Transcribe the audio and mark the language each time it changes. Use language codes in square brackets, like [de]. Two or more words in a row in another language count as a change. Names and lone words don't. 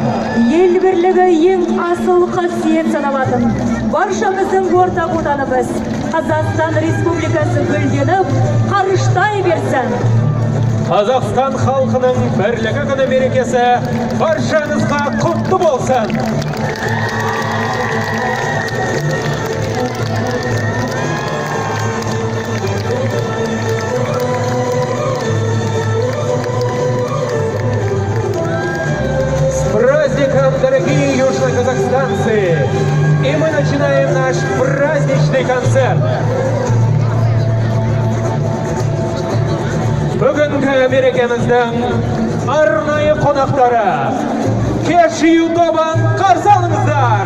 [kk] Ел бірлігі ең асыл қасиет саналатын. Баршамыздың ортақ отанымыз Қазақстан Республикасы гүлденіп, қарыштай берсін. Қазақстан халқының бірлігі күні мерекесі баршаңызға құтты болсын. [ru] С праздником, дорогие южноказахстанцы! И мы начинаем наш праздничный концерт. [kk] Бүгінгі мерекеміздің арнайы қонақтары кешью тобын қарсы алыңыздар.